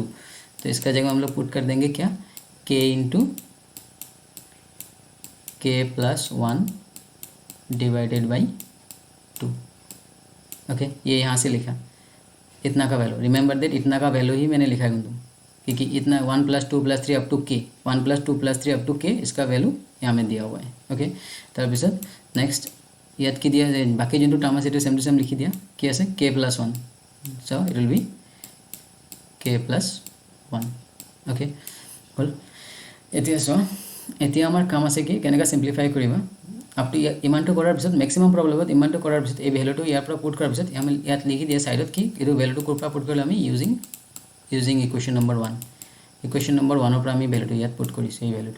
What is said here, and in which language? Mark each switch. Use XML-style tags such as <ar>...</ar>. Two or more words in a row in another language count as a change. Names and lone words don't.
<hi>तो इसका जगह हम लोग पुट कर देंगे क्या</hi> <en>k into k plus one divided by 2.</en> <hi>ओके, ये यहाँ से लिखा इतना का वैल्यू,</hi> <en>remember that</en> <hi>इतना का वैल्यू ही मैंने लिखा है तुम, क्योंकि इतना 1 + 2 + 3</hi> <en>up to k</en> <hi>1 + 2 + 3</hi> <en>up to k</en> <hi>इसका वैल्यू यहाँ में दिया हुआ है। ओके,</hi> <as>তাৰপিছত नेक्स्ट ইয়াত কি দিয়া বাকি যোনটো টাৰ্ম আছে সেইটো</as> <en>same to same</en> <as>লিখি দিয়া কি আছে k + 1,</as> <en>so it will be k + 1.</en> <as>ओके হল, এতিয়া সো এতিয়া আমাৰ কাম আছে কি কেনেকা সিম্পলিফাই কৰিবা</as> <en>up to</en> <as>ইমানটো কৰাৰ পিছত ম্যাক্সিমাম প্ৰবলেমত ইমানটো কৰাৰ পিছত এই ভ্যালুটো ইয়াৰ পৰা পুট কৰাৰ পিছত আমি ইয়াত লিখি দিয়া সাইডত কি এই ভ্যালুটো কৰ পৰা পুট কৰিলে আমি</as> <en>using equation number 1. equation number 1</en> <as>পৰা আমি ভ্যালুটো ইয়াত পুট কৰিছো এই ভ্যালুটো।</as>